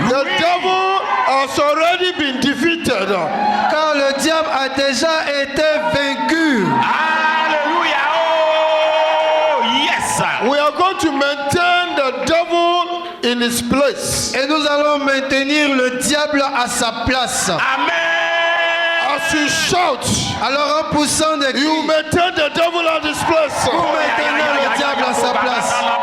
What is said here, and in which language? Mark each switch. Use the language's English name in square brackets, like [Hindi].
[English] The devil has already been defeated. [French] Car le diable a déjà été vaincu. [English] Hallelujah. Oh, yes, sir. We are going to maintain the devil in his place. [French] Et nous allons maintenir le diable à sa place. [English] Amen. As you shout, [French] Alors en poussant des cris, [English] you maintain the devil at his place. [French] vous maintenez le diable à sa place.